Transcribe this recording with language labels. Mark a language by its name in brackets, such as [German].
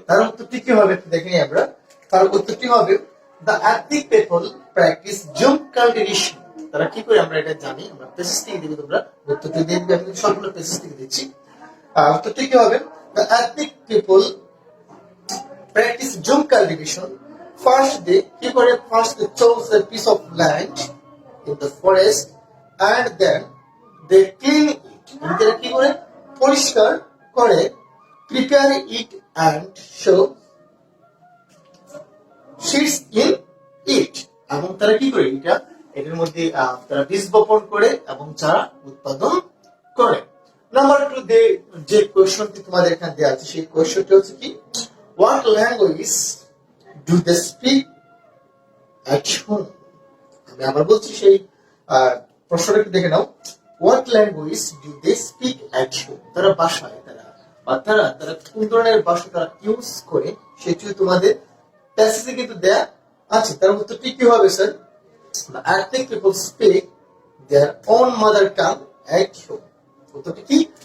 [Bangla] তার উত্তরটি কি হবে দেখে নিই আমরা। তার উত্তরটি হবে [English] The ethnic people practise jhum cultivation. [Bangla] তারা কি করে আমরা এটা জানি, আমরা প্যাসেজ থেকে দিবি, তোমরা উত্তরটি দিয়ে দিবে, আমি সম্পূর্ণ প্যাসেজ থেকে দিচ্ছি। উত্তরটি কি হবে [English] The ethnic people practise jhum cultivation. First they কি করে, first they chose a piece of land in the forest and then they clean it. [Bangla] তারা কি করে পরিষ্কার করে, [English] prepare it and show seeds in it. [Bangla] এবং তারা কি করে এটার মধ্যে তারা বীজ বপন করে এবং চারা উৎপাদন করে। নাম্বার 2 যে কোয়েশ্চনটি তোমাদের এখানে দেওয়া আছে সেই কোয়েশ্চনটি হচ্ছে কি [English] What language do they speak at home. [Bangla] আমি আবার বলছি সেই প্রশ্নটা একটু দেখে নাও। [English] What language do they speak at home. [Bangla] তারা ভাষায় তারা কোন ধরনের ভাষা তারা ইউজ করে সেটি তোমাদের প্যাসেজে কিন্তু দেয়া আছে। তার উত্তরটি কি হবে sir? [English] The ethnic people speak their own mother tongue at home. [Bangla] উত্তরটি কি?